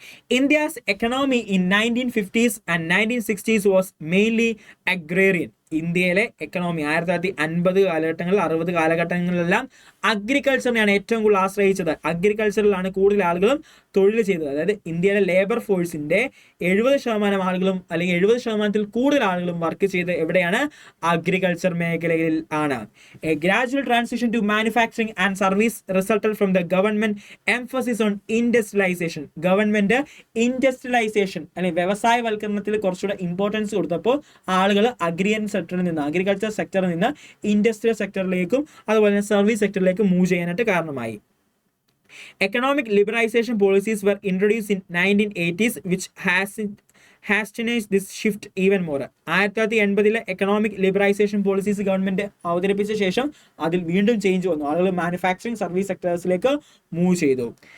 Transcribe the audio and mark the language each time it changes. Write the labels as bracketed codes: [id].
[en] India's economy in 1950s and 1960s was mainly agrarian. [ml] ഇന്ത്യയിലെ economy 1950 കാലഘട്ടങ്ങളിൽ 60 കാലഘട്ടങ്ങളിലെല്ലാം അഗ്രികൾച്ചറിനെയാണ് ഏറ്റവും കൂടുതൽ ആശ്രയിച്ചത്. അഗ്രികൾച്ചറിലാണ് കൂടുതൽ ആളുകളും തൊഴിൽ ചെയ്തത്. അതായത് ഇന്ത്യയിലെ ലേബർ ഫോഴ്സിന്റെ 70% ആളുകളും അല്ലെങ്കിൽ 70% കൂടുതൽ ആളുകളും വർക്ക് ചെയ്ത് എവിടെയാണ്? അഗ്രികൾച്ചർ മേഖലയിൽ ആണ്. [en] A gradual transition to manufacturing and service resulted from the government emphasis on industrialisation. [ml] Government industrialisation അല്ലെങ്കിൽ വ്യവസായവൽക്കരണത്തിൽ കുറച്ചുകൂടെ ഇമ്പോർട്ടൻസ് കൊടുത്തപ്പോൾ ആളുകൾ അഗ്രികൾച്ചർ സെക്ടറിൽ നിന്ന് ഇൻഡസ്ട്രിയൽ സെക്ടറിലേക്കും അതുപോലെ തന്നെ സർവീസ് സെക്ടറിലേക്കും മൂവ് ചെയ്യാനായിട്ട് കാരണമായി. [en] Economic liberalisation policies were introduced in 1980s which hastened this shift even more. [ml] 1980 economic liberalisation policies government അവതരിപ്പിച്ച ശേഷം അതിൽ വീണ്ടും ചേഞ്ച് വന്നു. ആളുകൾ മാനുഫാക്ചറിംഗ് സർവീസ് സെക്ടേഴ്സിലേക്ക് മൂവ് ചെയ്തു.